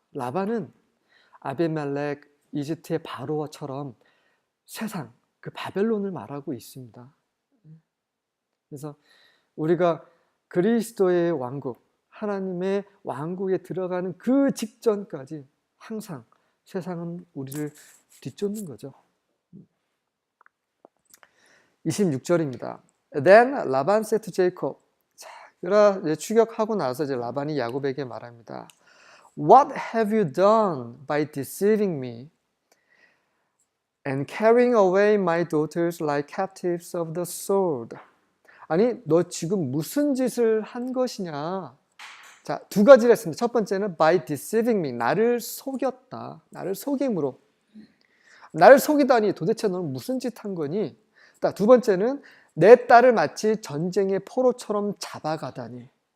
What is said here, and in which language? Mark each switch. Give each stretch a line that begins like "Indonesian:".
Korean: 라반은 아비멜렉, 이집트의 바로처럼 세상, 그 바벨론을 말하고 있습니다. 그래서 우리가 그리스도의 왕국, 하나님의 왕국에 들어가는 그 직전까지 항상 세상은 우리를 뒤쫓는 거죠. 26절입니다.
English: Then Laban said to Jacob.
Korean: 자, 그러나 추격하고 나서 이제 라반이 야곱에게 말합니다.
English: What have you done by deceiving me and carrying away my daughters like captives of the sword?
Korean: 아니, 너 지금 무슨 짓을 한 것이냐? 자, 두 가지를 했습니다. 첫 번째는
English: by deceiving me,
Korean: 나를 속였다. 나를 속임으로. 나를 속이다니 도대체 너는 무슨 짓 한 거니? 두 번째는 내 딸을 마치 전쟁의 포로처럼 잡아가다니.